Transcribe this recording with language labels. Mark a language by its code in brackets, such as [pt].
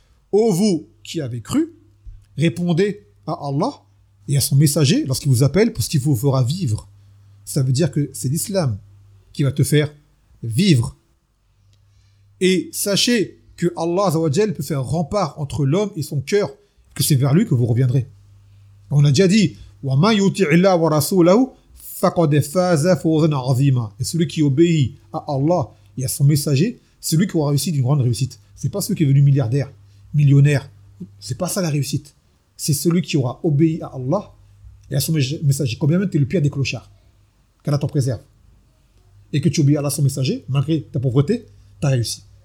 [fr] Ô vous qui avez cru, répondez à Allah et à son messager lorsqu'il vous appelle pour ce qu'il vous fera vivre. Ça veut dire que c'est l'islam qui va te faire vivre. Et sachez que Allah azawajal peut faire rempart entre l'homme et son cœur, que c'est vers lui que vous reviendrez. On a déjà dit [ar] وَمَنْ يُطِعِ اللَّهَ وَرَسُولَهُ فَقَدْ فَازَ فَوْزًا عَظِيمًا. [fr] Et celui qui obéit à Allah et à son messager, c'est lui qui aura réussi d'une grande réussite. C'est pas celui qui est devenu milliardaire, millionnaire. C'est pas ça la réussite. C'est celui qui aura obéi à Allah et à son messager. Combien même tu es le pire des clochards. Qu'Allah t'en préserve. Et que tu obéis à Allah, son messager, malgré ta pauvreté, t'as réussi.